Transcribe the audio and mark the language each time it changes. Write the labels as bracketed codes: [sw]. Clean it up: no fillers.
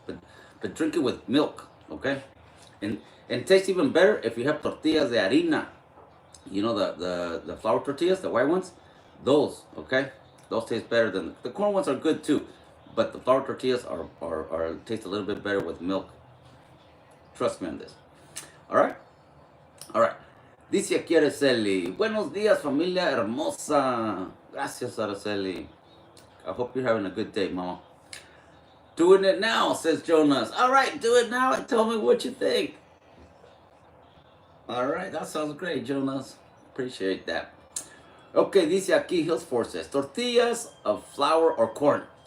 [en] But drink it with milk, okay? And it tastes even better if you have [es] tortillas de harina. [en] You know the flour tortillas, the white ones? Those, okay? Those taste better than the corn ones are good too. But the flour tortillas are taste a little bit better with milk. Trust me on this. Alright? Alright. [es] Dice aquí Araceli, buenos días familia hermosa. Gracias Araceli. [en] I hope you're having a good day, mama. Doing it now, says Jonas. Alright, do it now and tell me what you think. Alright, that sounds great, Jonas. Appreciate that. Okay, [es] dice aquí [en] Hillsford says, tortillas of flour or corn.